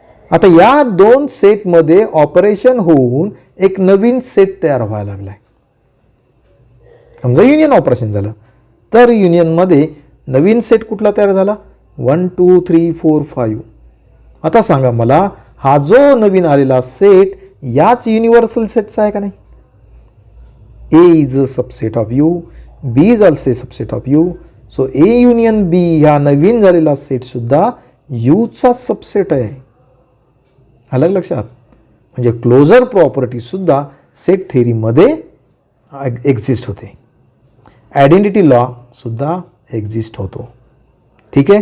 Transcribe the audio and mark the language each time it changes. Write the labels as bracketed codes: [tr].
[mr] आता या दोन सेटमध्ये ऑपरेशन होऊन एक नवीन सेट तयार व्हायला लागलाय. समजा युनियन ऑपरेशन झालं, तर युनियनमध्ये नवीन सेट कुठला तयार झाला, 1 2 3 4 5. आता सांगा मला, हा जो नवीन आलेला सेट याच युनिव्हर्सल सेटचा आहे का नाही? [en] A is a subset of U, B is also subset of U. [mr] So A union बी ह्या नवीन झालेला सेट सुद्धा यूचा सबसेट आहे. अलग लक्षात. म्हणजे क्लोजर प्रॉपर्टी सुद्धा सेट थेअरीमध्ये एक्झिस्ट होते. आयडेंटिटी लॉ सुद्धा एक्झिस्ट होतो. ठीक आहे.